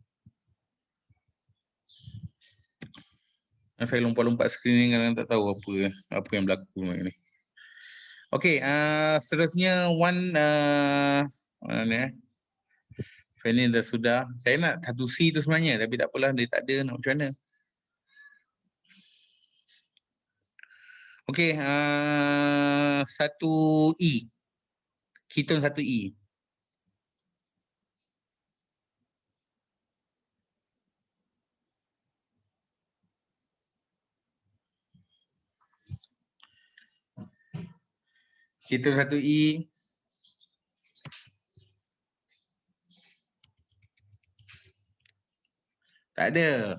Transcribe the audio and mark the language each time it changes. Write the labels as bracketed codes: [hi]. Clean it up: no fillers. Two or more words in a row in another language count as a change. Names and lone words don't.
[ms] Saya lompat-lompat skrin ni kadang tak tahu apa yang berlaku ni. Okey, seterusnya mana ni Fanny dah sudah. Saya nak 1C tu sebenarnya tapi tak apalah, dia tak ada, nak macam mana. Okey, 1E. Keton 1E. Keton 1E. Tak ada.